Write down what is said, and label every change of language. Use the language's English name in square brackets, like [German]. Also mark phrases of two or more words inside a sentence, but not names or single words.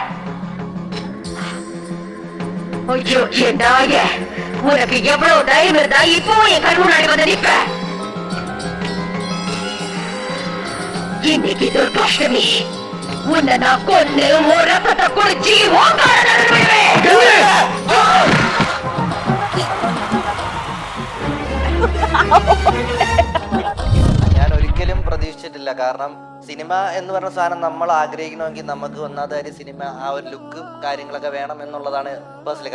[Tamil] ஐயோ, என்னாய உனக்கு எவ்வளவு தைரியம் இருந்தா இப்போ என் கண் முன்னாடி வந்து நிப்ப? இன்னைக்கு துர்காஷ்டமி, உன்னை நான் கொன்னு ஒரு ரத்தத்தை குடிச்சு [Malayalam] ഞാൻ ഒരിക്കലും പ്രതീക്ഷിച്ചിട്ടില്ല. കാരണം സിനിമ എന്ന് പറഞ്ഞ സാധനം നമ്മൾ ആഗ്രഹിക്കണമെങ്കിൽ നമുക്ക് ഒന്നാമത് സിനിമ ആ ഒരു ലുക്കും കാര്യങ്ങളൊക്കെ വേണം എന്നുള്ളതാണ് പേഴ്സണലി.